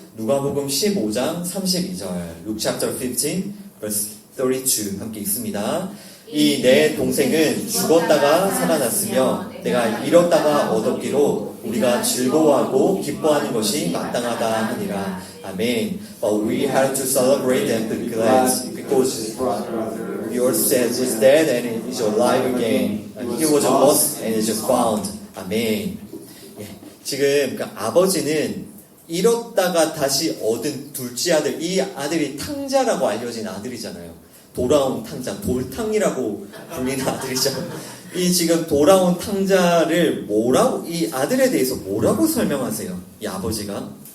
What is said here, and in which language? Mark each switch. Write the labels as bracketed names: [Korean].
[Korean] 누가복음 15장 32절, [English] Luke chapter 15, verse 32 [Korean] 함께 읽습니다. 이 내 동생은 죽었다가 살아났으며 내가 잃었다가 얻었기로 우리가 즐거워하고 기뻐하는 것이 마땅하다 하니라. 아멘. [English] But we had to celebrate and be glad because your son was dead and is alive again. He was lost and is found. 아멘. [Korean] 예, 지금 그 아버지는 잃었다가 다시 얻은 둘째 아들, 이 아들이 탕자라고 알려진 아들이잖아요. 돌아온 탕자, 돌탕이라고 불리는 아들이죠. 이 지금 돌아온 탕자를 이 아들에 대해서 뭐라고 설명하세요? 이 아버지가?